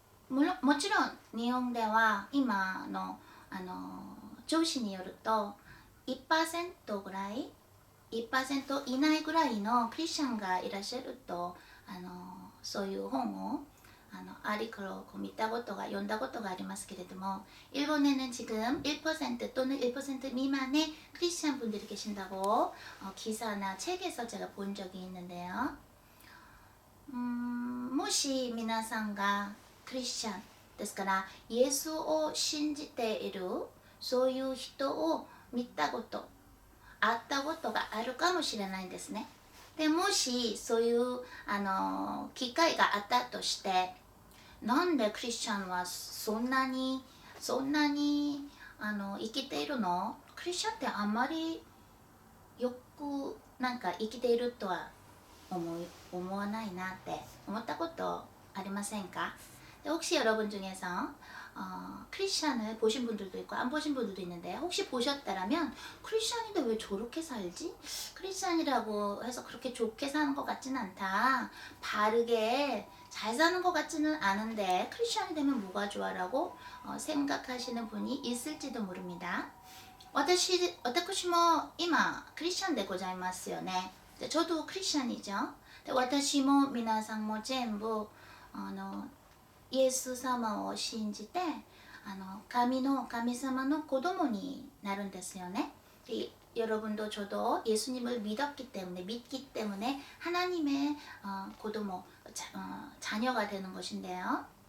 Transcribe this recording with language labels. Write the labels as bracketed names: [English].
[Japanese] もちろん日本では今の上司によると 1% ぐらい 1% 以内ぐらいのクリスチャンがいらっしゃるとそういう本を아리크로読んだことがありますけれども [Korean] 일본에는 지금 1% 또는 1% 미만의 크리스찬 분들이 계신다고 기사나 책에서 제가 본 적이 있는데요. [Japanese] もし皆さんがクリスチャンですからイエスを信じているそういう人を見たこと会ったことがあるかもしれないんですね。でもしそういう機会があったとしてなんでクリスチャンはそんなに生きているの? クリスチャンってあんまりよくなんか生きているとは思わないなって思ったことありませんか? [Korean] 혹시 여러분 중에서 크리스찬을 보신 분들도 있고 안 보신 분들도 있는데 혹시 보셨다라면 크리스찬인데 왜 저렇게 살지? 크리스찬이라고 해서 그렇게 좋게 사는 것 같지는 않다. 바르게 잘 사는 것 같지는 않은데 크리스찬이 되면 뭐가 좋아라고 생각하시는 분이 있을지도 모릅니다. [Japanese] 私も今クリスチャンでございますよね。 [Korean] 저도 크리스찬이죠. [Japanese] 私も皆さんも全部イエス様を信じて神様の子供になるんですよね。 [Korean] 여러분도 저도 예수님을 믿기 때문에 하나님의 고도모 자녀가 되는 것인데요.